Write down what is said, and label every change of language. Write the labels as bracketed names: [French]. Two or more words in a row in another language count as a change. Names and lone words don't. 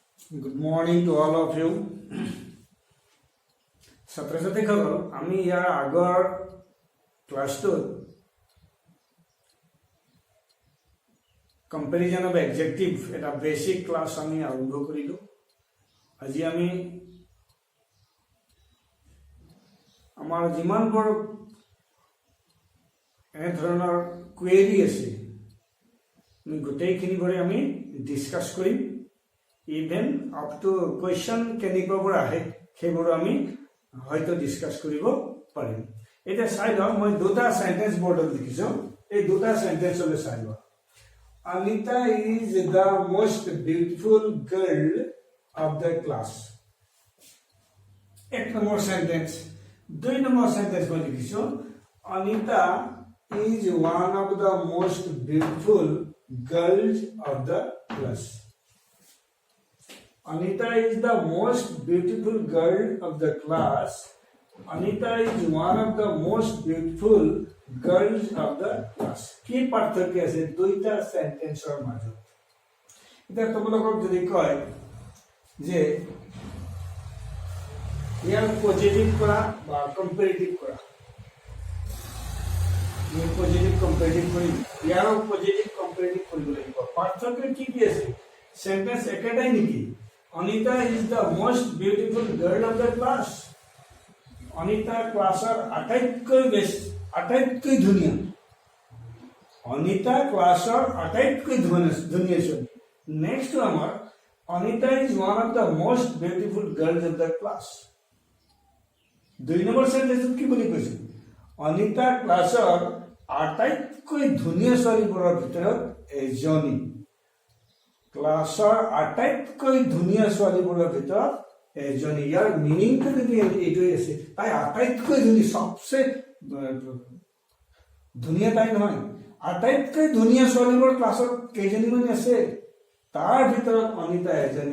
[English] Good morning to all of you. [Assamese] ছাত্ৰ-ছাত্ৰীসকল, আমি ইয়াৰ আগৰ ক্লাছটোত [English] comparison of adjective [Assamese] এটা [English] basic class [Assamese] আমি আৰম্ভ কৰিলোঁ। আজি আমি আমাৰ যিমানবোৰ এনে ধৰণৰ কুৱেৰি আছে আমি গোটেইখিনিবোৰে আমি ডিছকাছ কৰিম। [English] even up to question [Assamese] কেনেকুৱাবোৰ আহে সেইবোৰ আমি হয়তো ডিছকাছ কৰিব পাৰিম। এতিয়া চাই লওঁ, মই দুটা চেণ্টেন্স বৰ্ডত লিখিছোঁ, এই দুটা চেণ্টেন্সলৈ চাই লওঁ। [English] Anita is the most beautiful girl of the class. [Assamese] এক নম্বৰ চেণ্টেন্স। দুই নম্বৰ চেণ্টেন্স মই লিখিছোঁ, [English] Anita is one of the most beautiful girls of the class. Anita is the most beautiful girl of the class. Anita is one of the most beautiful girls of the class. [Assamese] কি পাৰ্থক্য আছে দুইটা সেন্টেন্সৰ মাজত? এটা তোমালোকক যদি কয় যে ইয়াৰ পজিটিভ কৰা বা কম্পেৰিটিভ কৰা, মই [English] positive comparative [Assamese] কৰিম, ইয়াৰ [English] positive comparative [Assamese] কৰিব লাগিব। পাৰ্থক্য কি কি আছে? সেন্টেন্স একেটাই নেকি? [English] Anita is the most beautiful girl of the class. [Assamese] Anita ক্লাছৰ আটাইতকৈ ধুনীয়া। Anita ক্লাছৰ আটাইতকৈ ধুনীয়া ছোৱালী। [English] নেক্সট আমাৰ Anita is one of the most beautiful girls of the class. [Assamese] দুই নম্বৰ সেন্টেন্সত কি বুলি কৈছে? Anita ক্লাছৰ আটাইতকৈ ধুনীয়া ছোৱালীবোৰৰ ভিতৰত এজনী। ক্লাছৰ আটাইতকৈ ধুনীয়া ছোৱালীবোৰৰ ভিতৰত এজনী। ইয়াৰ মিনিংটো যদি এইটোৱে আছে, তাই আটাইতকৈ ধুনীয়া, সবচে ধুনীয়া তাই নহয়, আটাইতকৈ ধুনীয়া ছোৱালীবোৰ ক্লাছত কেইজনীমান আছে, তাৰ ভিতৰত অনিতা এজনী।